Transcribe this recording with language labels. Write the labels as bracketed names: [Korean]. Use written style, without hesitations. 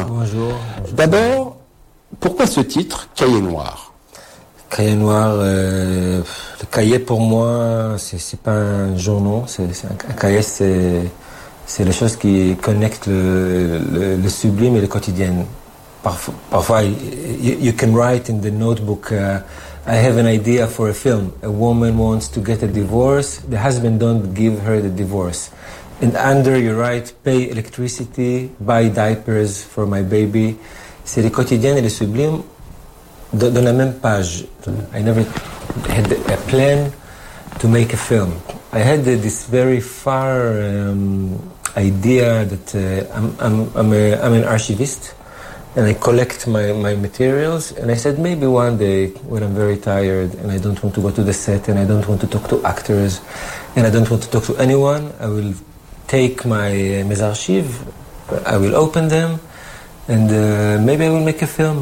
[French] Bonjour. D'abord, pourquoi ce titre, Cahier noir ? Cahier noir, le cahier pour moi, c'est pas un journal, un cahier c'est les choses qui connectent le sublime et le quotidien. Parfois, [English] you can write in the notebook, I have an idea for a film. A woman wants to get a divorce, the husband don't give her the divorce. And under you write, pay electricity, buy diapers for my baby. [French] C'est le quotidien et le sublime dans la même page. [English] I never had a plan to make a film. I had this very far idea that I'm an archivist and I collect my materials. And I said maybe one day when I'm very tired and I don't want to go to the set and I don't want to talk to actors and I don't want to talk to anyone, I will take my [French] mes archives, [English] I will open them, and maybe I will make a film.